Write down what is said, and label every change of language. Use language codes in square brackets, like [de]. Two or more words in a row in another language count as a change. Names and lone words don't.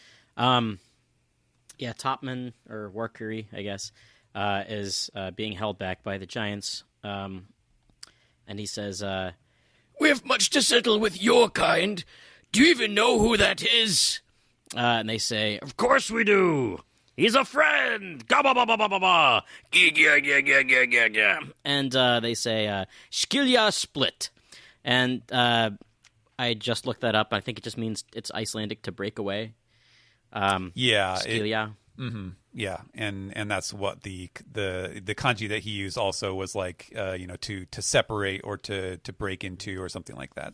[en] Topman, or Warkuri, I guess, is being held back by the giants. And he says, "We have much to settle with your kind. Do you even know who that is?" And they say, "Of course we do. He's a friend. Ga-ba-ba-ba-ba-ba-ba. Gi-ga-ga-ga-ga-ga-ga." And they say, "Skilja split." And I just looked that up. I think it just means it's Icelandic to break away. Skilja. Yeah, and that's what the kanji that he used also was like, to separate or to break into or something like that.